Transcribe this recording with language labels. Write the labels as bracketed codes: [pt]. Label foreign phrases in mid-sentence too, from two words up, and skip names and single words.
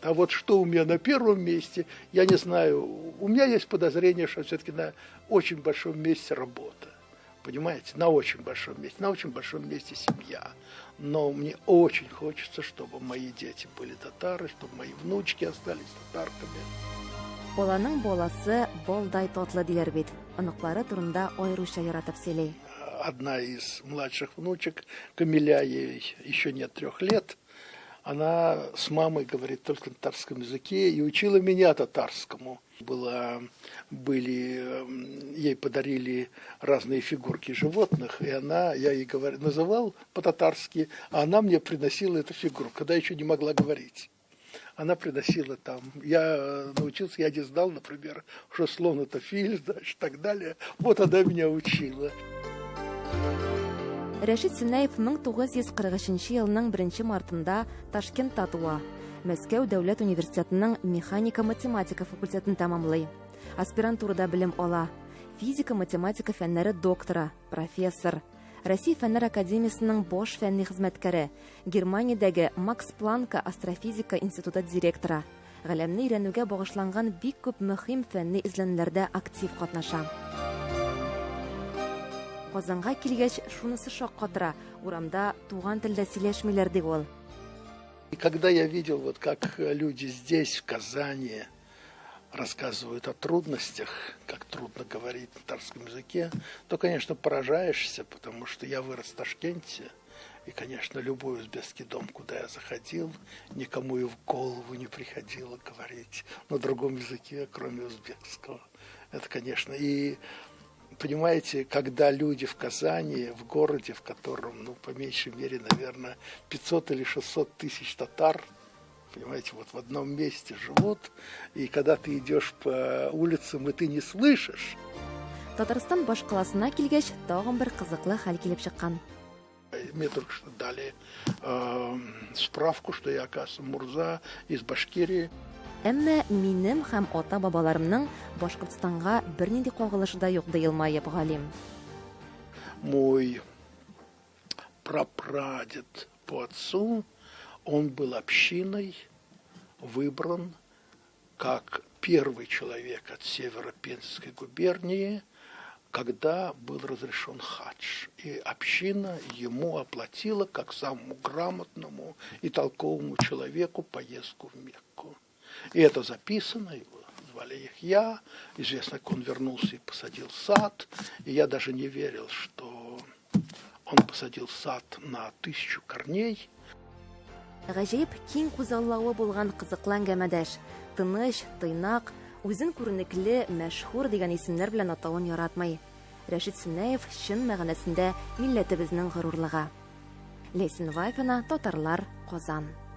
[ru] А вот что у меня на первом месте, я не знаю. У меня есть подозрение, что все-таки на очень большом месте работа. Понимаете? На очень большом месте. На очень большом месте семья. Но мне очень хочется, чтобы мои дети были татары, чтобы мои внучки остались татарками. [tt] Баланың баласы балдай татлы диләр бит. Оныклары турында аеруча яратып сөйли. [ru] Одна из младших внучек, Камиля, ей еще нет 3 лет, Она с мамой говорит только на татарском языке и учила меня татарскому. Ей подарили разные фигурки животных, и я ей называл по-татарски, а она мне приносила эту фигурку, когда еще не могла говорить. Она приносила там. Я научился, я не знал, например, что слон это филь, значит, и так далее. Вот она меня учила. [tt] Рәшит Сөнәев 1943 елның 1 мартында Ташкентта туа. Мәскәү дәүләт университетының механика-математика факультетін тамамлый. Аспирантурада белем ала. Физика-математика фәннәре доктора, профессор. Россия фәннәр академиясының бош фәнни хезмәткәре, Германиядәге Макс Планка астрофизика институты директоры. Галәмне өйрәнүгә багышланган бик күп мөһим фәнни эзләнүләрдә актив катнаша. Казанга килгәч, шунысы шаккатыра, урамда туган телдә сөйләшмиләр ди ул. [ru] И когда я видел, вот как люди здесь, в Казани, рассказывают о трудностях, как трудно говорить на татарском языке, то, конечно, поражаешься, потому что я вырос в Ташкенте, и, конечно, любой узбекский дом, куда я заходил, никому и в голову не приходило говорить на другом языке, кроме узбекского. Это, конечно, и... Понимаете, когда люди в Казани, в городе, в котором, по меньшей мере, наверное, 500 или 600 тысяч татар, понимаете, вот в одном месте живут, и когда ты идешь по улицам, и ты не слышишь. [tt] Татарстан башкаласына килгәч, тагын бер кызыклы хәл килеп чыккан. [ru] Мне только что дали справку, что я, оказывается, Мурза из Башкирии. [tt] Әмма минем һәм ата-бабаларымның Башкортстанга бернинди кагылышы да юк ди Елмаев галим. [ru] Мой прапрадед по отцу, он был общиной выбран как первый человек от Северо-Пензенской губернии, когда был разрешен хадж. И община ему оплатила, как самому грамотному и толковому человеку, поездку в Мекку. И это записано, его звали Яхья, известно, как он вернулся и посадил сад, и я даже не верил, что он посадил сад на 1000 корней. [tt] Гаҗәеп киң күзаллавы булган кызыклы әңгәмәдәш, тыныч, тыйнак, үзен күренекле, мәшһүр дигән исемнәр белән атавын яратмый. Рәшит Сөнәев чын мәгънәсендә милләтебезнең горурлыгы. Лесин Вайфина, Татарлар, Казан.